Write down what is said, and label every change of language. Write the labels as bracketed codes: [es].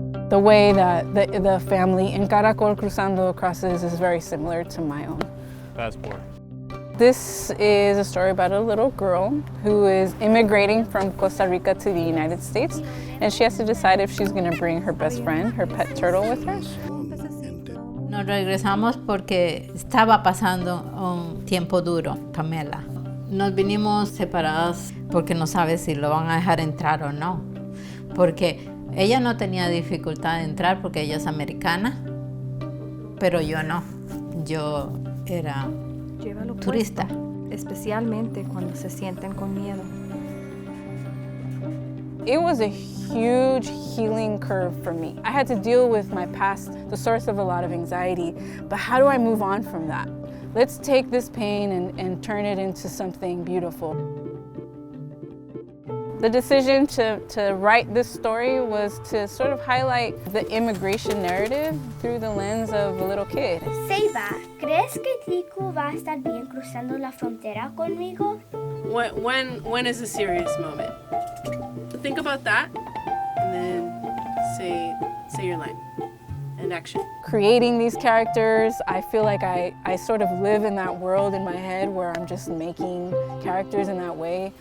[en] The way that the family in Caracol Cruzando crosses is very similar to my own. Passport. This is a story about a little girl who is immigrating from Costa Rica to the United States, and she has to decide if she's going to bring her best friend, her pet turtle, with her. [es] Nos regresamos porque estaba pasando un tiempo duro, Pamela. Nos vinimos separadas porque no sabe si lo van a dejar entrar o no. Porque ella no tenía dificultad de entrar porque ella es americana, pero yo no. Yo era turista. Especialmente cuando se sienten con miedo. [en] It was a huge healing curve for me. I had to deal with my past, the source of a lot of anxiety, but how do I move on from that? Let's take this pain and turn it into something beautiful. The decision to write this story was to sort of highlight the immigration narrative through the lens of a little kid. [es] Seiba, ¿crees que Tico va a estar bien cruzando la frontera conmigo? [en] When is a serious moment? Think about that, and then say your line and action. Creating these characters, I feel like I sort of live in that world in my head where I'm just making characters in that way.